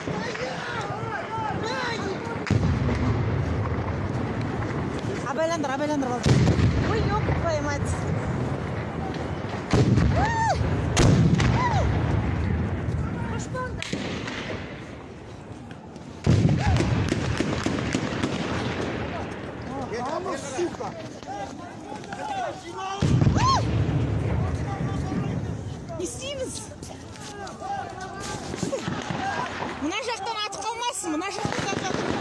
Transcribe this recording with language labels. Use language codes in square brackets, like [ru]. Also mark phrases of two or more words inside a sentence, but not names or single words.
[kk] Абайландар болды. Ой, [ru] ёп твою мать. [kk] Қош болыңдар. [ru] Вamos, сука! [kk] Не істейміз? Мына жақтан атып қалмасын, мына жақтан атып атып.